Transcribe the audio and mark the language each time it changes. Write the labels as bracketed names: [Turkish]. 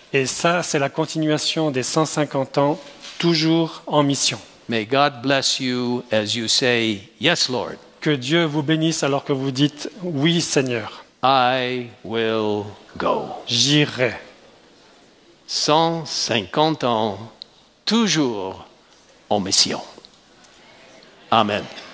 [French] Et ça, c'est la continuation des 150 ans, toujours en mission. [English] May God bless you as you say, yes, Lord. [French] Que Dieu vous bénisse alors que vous dites, oui, Seigneur. [English] I will go. [French] J'irai. 150 ans, toujours en mission. Amen.